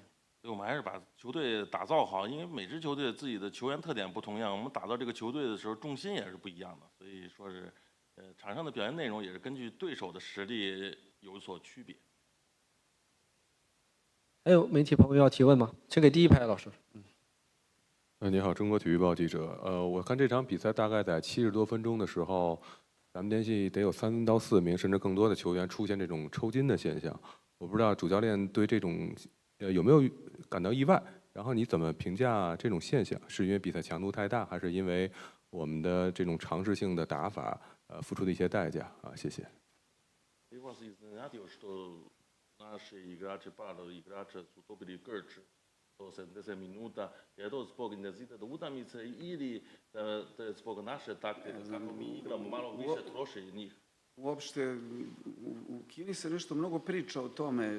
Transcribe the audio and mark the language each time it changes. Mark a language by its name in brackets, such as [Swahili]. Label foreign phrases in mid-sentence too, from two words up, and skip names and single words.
[Chinese] 我们还是把球队打造好，因为每支球队自己的球员特点不同样，我们打造这个球队的时候重心也是不一样的，所以说是，场上的表现内容也是根据对手的实力有所区别。还有媒体朋友要提问吗？请给第一排老师。你好，中国体育报记者。我看这场比赛大概在70多分钟的时候，咱们联系得有3到4名甚至更多的球员出现这种抽筋的现象。我不知道主教练对这种有没有感到意外？然后你怎么评价这种现象？是因为比赛强度太大，还是因为我们的这种尝试性的打法付出的一些代价啊？谢谢。 [Serbian] Наши играчи падали, играчи su dobili grč do 70 minuta. Je to zbog intenziteta utakmice ili zbog naše taktike kako mi igramo malo više troši njih? Uopšte, u Kini se nešto mnogo priča o tome.